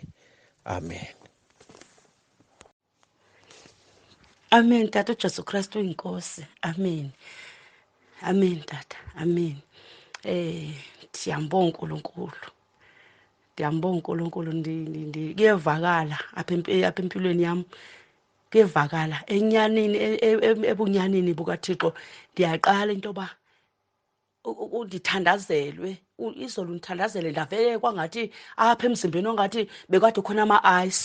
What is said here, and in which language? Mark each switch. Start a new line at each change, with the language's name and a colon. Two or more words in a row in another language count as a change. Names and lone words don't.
Xhosa: Amen. Amen. Tata uJesu Kristu inkosi. Amen. Amen tata. Amen.
Zulu: Siyambonga uNkulunkulu.
Xhosa: Ndiyambonga uNkulunkulu, kuyevakala apha empilweni yami. Kuyevakala enyanini, ebunyanini bukaThixo. Ndiyaqala into yoba ndithandazelwe, izolo ndithandazele ndavele kwangathi apha emzimbeni ongathi bekade khona ama-ice.